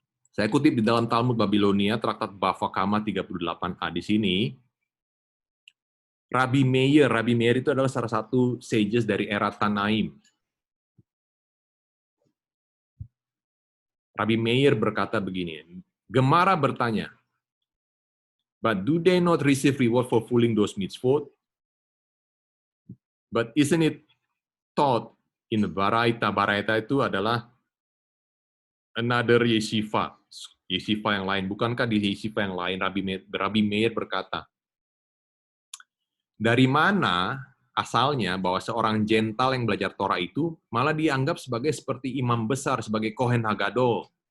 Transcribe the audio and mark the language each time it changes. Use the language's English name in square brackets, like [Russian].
[Indonesian] Saya kutip di dalam Talmud Babilonia, Traktat Bava Kama 38a di sini, Rabbi Meir itu adalah salah satu sages dari era Tanaim. Rabbi Meir berkata begini, Gemara bertanya, [English] but do they not receive reward for fooling those mitzvot? But isn't it taught in the Baraita? [Indonesian] Baraita itu adalah [English] another yeshiva. [Indonesian] Yeshiva yang lain. Bukankah di yeshiva yang lain, Rabbi Meir berkata, dari mana asalnya bahwa seorang Jental yang belajar Torah itu malah dianggap seperti imam besar, sebagai Kohen Hagadol.